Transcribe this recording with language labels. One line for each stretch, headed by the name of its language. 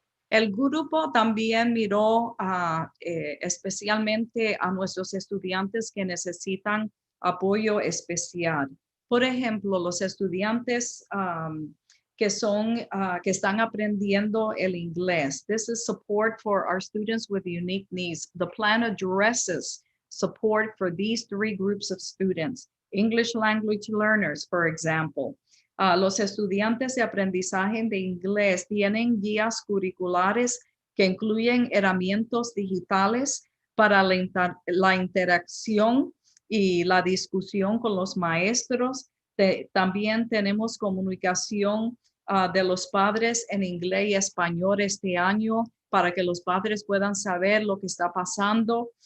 Spanish: El grupo también miró especialmente a nuestros estudiantes que necesitan apoyo especial. Por ejemplo, los estudiantes que están aprendiendo el inglés.
English: This is support for our students with unique needs. The plan addresses support for these three groups of students. English language learners, for example.
Spanish: Los estudiantes de aprendizaje de inglés tienen guías curriculares que incluyen herramientas digitales para la interacción y la discusión con los maestros. También tenemos comunicación de los padres en inglés y español este año para que los padres puedan saber lo que está pasando.